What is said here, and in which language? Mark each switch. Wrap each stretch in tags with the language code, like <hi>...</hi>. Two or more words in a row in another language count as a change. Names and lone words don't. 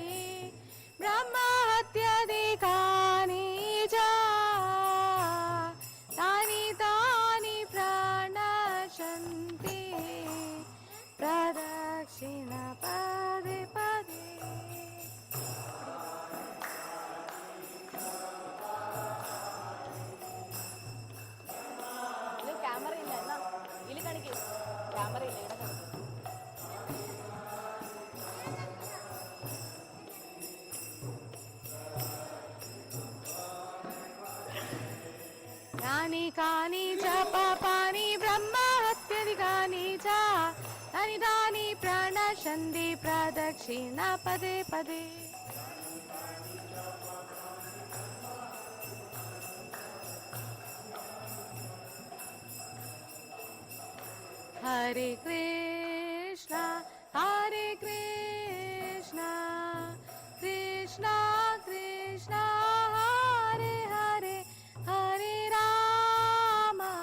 <sa>ब्रह्महत्यादिकानि च तानि तानि प्रणश्यन्ति प्रदक्षिण पदे पदे</sa> <ml>ഇത് ക്യാമറ ഇല്ല എന്നാ ഇതിൽ കാണിക്കും ക്യാമറ ഇല്ല ഇവിടെ കാണിക്കും</ml> <sa>यानि कानि च पापानि ब्रह्महत्यादिकानि च तानि तानि प्रणश्यन्ति प्रदक्षिण पदे पदे हरे कृष्णा कृष्णा कृष्णा हरे हरे हरे राम</sa>